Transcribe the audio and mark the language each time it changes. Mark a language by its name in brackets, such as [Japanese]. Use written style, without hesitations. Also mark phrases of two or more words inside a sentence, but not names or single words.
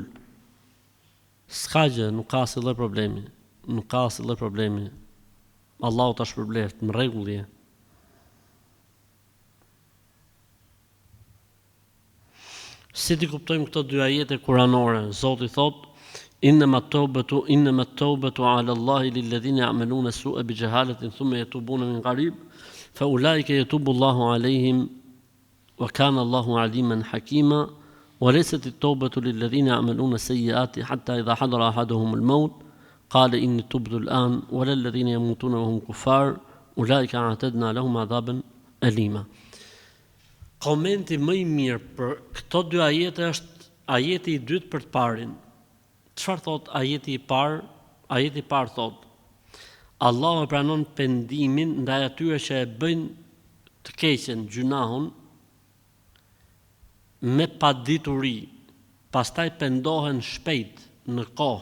[Albanian] S'ka gjë, nuk ka asnjë problemi. Allahu ta shpërbleft, në rregull je. Si ti kuptojmë këto 2 ajete kuranore? Zoti thot: [Arabic] إنما التوبة على الله للذين يعملون السوء بجهالة ثم يتوبون من قريب فأولئك يتوب الله عليهم وكان الله عليما حكيما وليست التوبة للذين يعملون السيئات حتى إذا حضر أحدهم الموت قال إني تبت الآن وللذين يموتون وهم كفار أولئك أعتدنا لهم عذابا أليما. [Albanian] Komenti më i mirë për këto 2 ajete është ajeti i dytë për të parin. Çfarë thot ajeti i parë? Ajeti i parë thot: Allahu e pranon pendimin ndaj atyre që e bëjnë të keqen, gjunahun, me padituri, pastaj pendohen shpejt në kohë.